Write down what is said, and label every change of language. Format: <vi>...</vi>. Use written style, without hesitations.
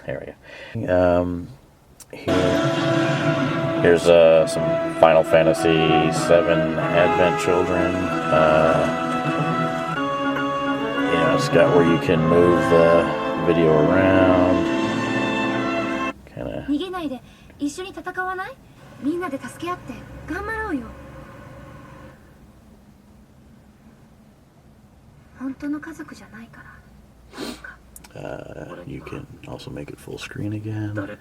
<en>There we go. Here's some Final Fantasy VII Advent Children. It's got where you can move the video around. Kind of.</en> <ja>逃げないで一緒に戦わない？みんなで助け合って頑張ろうよ。本当の家族じゃないから。</ja> <en>You can also make it full screen again.</en>